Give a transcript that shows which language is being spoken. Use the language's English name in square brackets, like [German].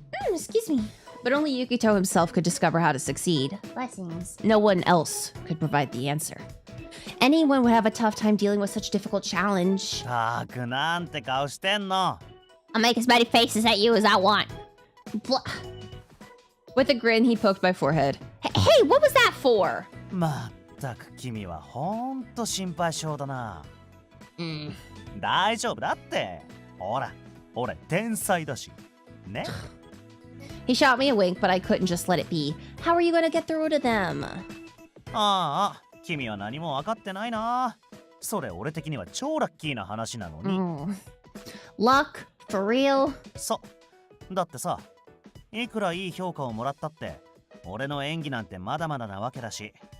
[English] Excuse me. But only Yukito himself could discover how to succeed. Blessings. No one else could provide the answer. Anyone would have a tough time dealing with such difficult challenge. [Japanese] なんて顔してんの。 [English] I'll make as many faces at you as I want. Blah. With a grin, he poked my forehead. Hey, what was that for? [Japanese] まったく君はほんと心配性だな。大丈夫だって。ほら、俺天才だし。ね。 [English] He shot me a wink, but I couldn't just let it be. How are you going to get through to them? [Japanese] ああ、君は何も分かってないな。それ俺的には超ラッキーな話なのに。 [English] Luck? For real? [Japanese] そう。だってさ、いくらいい評価をもらったって、俺の演技なんてまだまだなわけだし。